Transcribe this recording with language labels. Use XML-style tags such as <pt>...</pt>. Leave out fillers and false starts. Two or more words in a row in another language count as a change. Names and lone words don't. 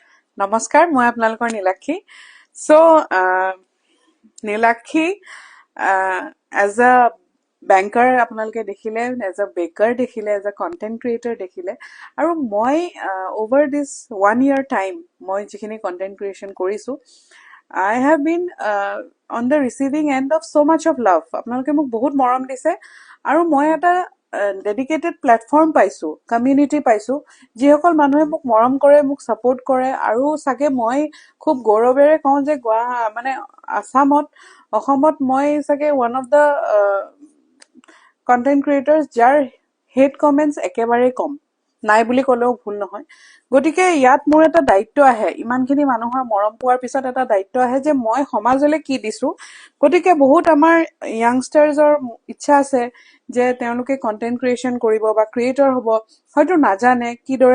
<as>নমস্কাৰ মই আপোনালোকৰ নীলাক্ষী সো নীলাক্ষী</as> <en>as a banker</en> <as>আপোনালোকে দেখিলে</as> <en>as a</en> <as>বেকাৰ দেখিলে</as> <en>as a content</en> <as>ক্ৰিয়েটৰ দেখিলে আৰু মই</as> <en>over this 1 year time</en> <as>মই যিখিনি</as> <en>content creation</en> <as>কৰিছো</as> <en>I have been on the receiving end of so much of love</en> <as>আপোনালোকে মোক বহুত মৰম দিছে আৰু মই এটা</as> <en>dedicated platform</en> <as>পাইছো কমিউনিটি পাইছো যিসকল মানুহে মোক মৰম কৰে মোক সাপোৰ্ট কৰে আৰু সাকে মই খুব গৌৰৱেৰে কওঁ যে মানে অসমত মই সাকে</as> <en>one of the content creators</en> <as>যাৰ</as> <en>hate comments</en> <as>একেবাৰে কম নাই বুলি ক'লেও ভুল নহয় গতিকে ইয়াত মোৰ এটা দায়িত্ব আহে ইমানখিনি মানুহৰ মৰম পোৱাৰ পিছত এটা দায়িত্ব আহে যে মই সমাজলৈ কি দিছো গতিকে বহুত আমাৰ ইয়াংষ্টাৰ্ছৰ ইচ্ছা আছে যে তেওঁলোকে</as> <en>content creation</en> <as>কৰিব বা ক্ৰিয়েটৰ হ'ব হয়তো নাজানে কি দৰে</as>